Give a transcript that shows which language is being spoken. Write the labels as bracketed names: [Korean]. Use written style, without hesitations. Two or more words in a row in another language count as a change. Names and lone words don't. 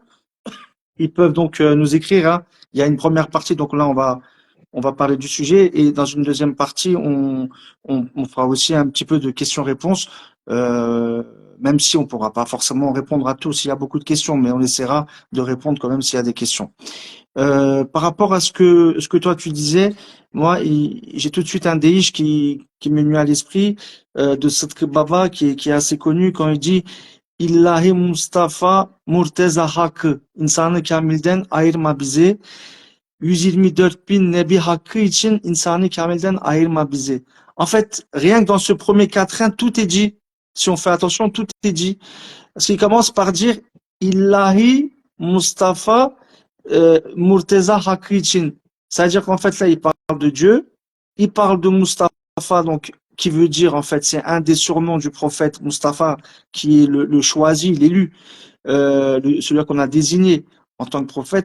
[French] Ils peuvent donc nous écrire, hein. Il y a une première partie, donc là on va parler du sujet, et dans une deuxième partie, on fera aussi un petit peu de questions-réponses, même si on pourra pas forcément répondre à tous. Il y a beaucoup de questions, mais on essaiera de répondre quand même s'il y a des questions. Par rapport à ce que toi tu disais, moi j'ai tout de suite un déiche qui m'est venu à l'esprit de Sadr Baba qui est assez connu quand il dit [Turkish] İllahi Mustafa Murteza Hakkı insanı kamilden ayırma bizi 124 bin nebi hakkı için insanı kamilden ayırma bizi. [French] En fait, rien que dans ce premier quatrain, tout est dit. Si on fait attention, tout est dit. Parce qu'il commence par dire [Turkish] İllahi Mustafa Murteza Hakkı için. [French] C'est-à-dire qu'en fait, là, il parle de Dieu, il parle de Mustafa, donc, qui veut dire, en fait, c'est un des surnoms du prophète Mustafa, qui est le choisi, l'élu, celui qu'on a désigné en tant que prophète.